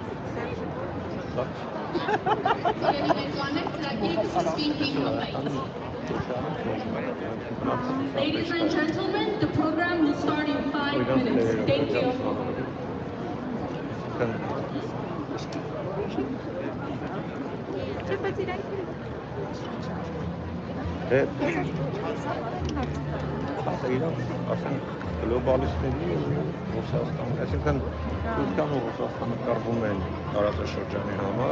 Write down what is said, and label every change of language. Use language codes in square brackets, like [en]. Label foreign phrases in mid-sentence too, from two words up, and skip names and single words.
[en] Ladies and gentlemen, the program will start in 5 minutes. Thank you. [hy] Ասենք գլոբալիստների Ռուսաստան, այսինքն Թուրքիան ու Ռուսաստանը կռվում են տարածաշրջանի համար,